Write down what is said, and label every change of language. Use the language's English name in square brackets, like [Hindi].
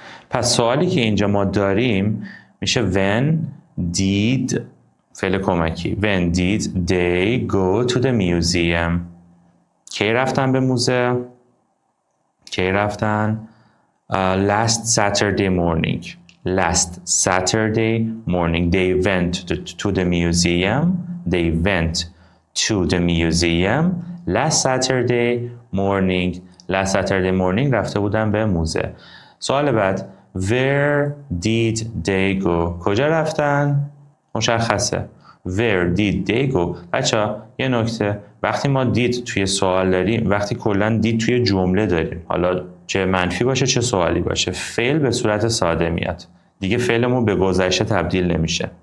[Persian] پس سوالی که اینجا ما داریم میشه when did فعل کمکی [English] when did they go to the museum؟ [Persian] کی رفتن به موزه؟ کی رفتن؟ [English] last Saturday morning. Last Saturday morning they went to the museum. They went to the museum last Saturday morning. Last Saturday morning [Persian] رفته بودن به موزه. سوال بعد [English] where did they go؟ [Persian] کجا رفتن؟ مشخصه. [English] where did they go؟ [Persian] بچه یه نکته، وقتی ما did توی سوال داریم، وقتی کلن did توی جمله داریم، حالا چه منفی باشه چه سوالی باشه، فعل به صورت ساده میاد دیگه، فعلمون به گذشته تبدیل نمیشه.